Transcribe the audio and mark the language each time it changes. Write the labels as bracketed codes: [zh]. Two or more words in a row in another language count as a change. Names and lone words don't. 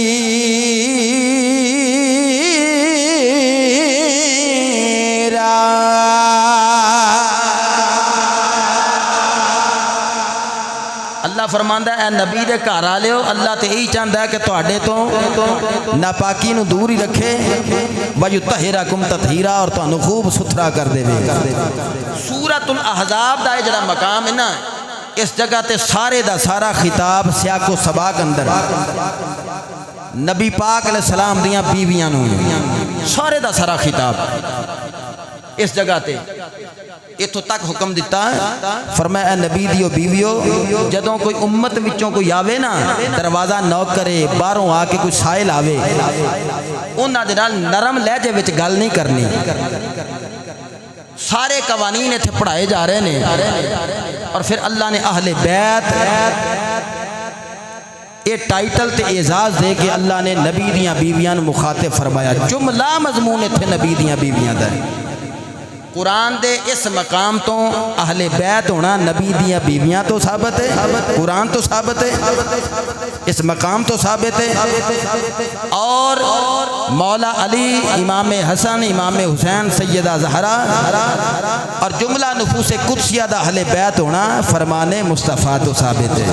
[pa] اللہ فرماندا ہے اے نبی دے گھر والےو اللہ تے یہی چاہندا ہے کہ تواڈے تو ناپاکی نو دور ہی رکھے، [ar] وَيُطَهِّرَكُمْ تَطْهِيرًا، [pa] اور تانوں خوب ستھرا کر دے۔ سورۃ الاحزاب دا جڑا مقام ہے نا، اس جگہ تے سارے دا سارا خطاب سیاق و سباق اندر نبی پاک علیہ السلام دیاں بیویاں نو، سارے دا سارا خطاب اس جگہ تے اتھوں تک حکم دیتا ہے، فرمایا اے نبی دیو بیویو جدوں کوئی امت وچوں کوئی آوے نا دروازہ نوک کرے، باہروں آ کے کوئی سائل آوے، انہاں دے نال نرم لہجے وچ گل نہیں کرنی۔ سارے قوانین اتھے پڑھائے جا رہے ہیں، اور پھر اللہ نے اہل بیت یہ ٹائٹل تے اعزاز دے کے اللہ نے نبی دیاں بیویاں مخاطب فرمایا۔ جملہ مضمون اتھے نبی دیاں بیویاں دا ہے۔ قرآن دے اس مقام تو اہل بیت ہونا نبی دیاں بیویاں تو ثابت ہے، قرآن تو ثابت ہے، اس مقام تو ثابت ہے، اور مولا علی، امام حسن، امام حسین، سیدہ زہرا اور جملہ نفوس قدسیہ دا اہل بیت ہونا فرمان مصطفیٰ تو ثابت ہے۔